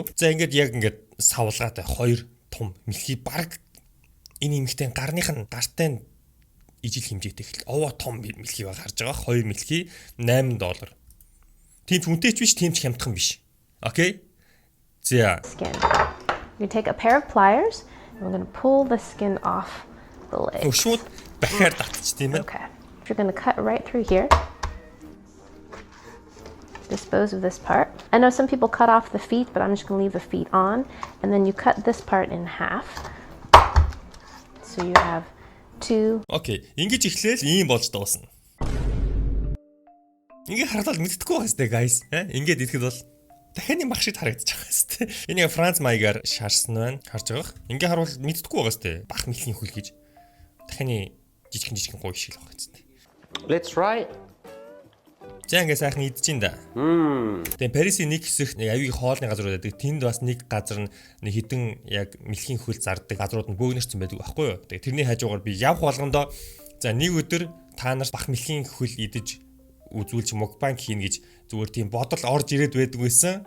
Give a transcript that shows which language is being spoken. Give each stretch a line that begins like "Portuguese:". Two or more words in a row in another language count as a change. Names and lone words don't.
Mongolian: За ингэж яг ингэж савлгаатай хоёр том мэлхий баг энэ эмхтэй гарных нь гартай ижил хэмжээтэй их овоо том мэлхий баг харж байгаа. Хоёр мэлхий $8. Тийм ч үнэтэй ч биш, тийм ч хямдхан биш. Окей? За.
English: You take a pair of pliers and we're going to pull the skin off the leg.
Mongolian: Шууд бахаар татчих тийм ээ.
English: Okay. You're going to cut right through here. Dispose of this part. I know some people cut off the feet, but I'm just going to leave the feet on. And then you cut this part in half. So you have two. Okay.
Mongolian: Ингэж эхлээл ийм болж дуусна. Ингээ хараад мэддэхгүй байгаа сте guys. Ингээд идэхэд бол дахианы мах шиг харагдаж байгаа сте. Энийг Франц маягаар шаарсан байна. Харж байгаа. Ингээ харуул мэддэхгүй байгаа сте. Бах мэлхийн хөл гэж. Дахианы жижигхэн гой шиг л байгаа сте.
English: Let's try.
Mongolian: За ингээ сайхан идэж ин да. Тэгээ Парисын нэг хэсэг авиг хоолны газар байдаг. Тэнд бас нэг газар нь нэг хідэн яг мэлхийн хөл зардаг газрууд нь бөөгнөрсөн байдаг байхгүй юу? Тэгээ тэрний хажуугаар би явх болгондоо за нэг өдөр та нар бах мэлхийн хөл идэж үзүүлж мукбанк хийн гэж зүгээр тийм бодол орж ирээд байдаг байсан.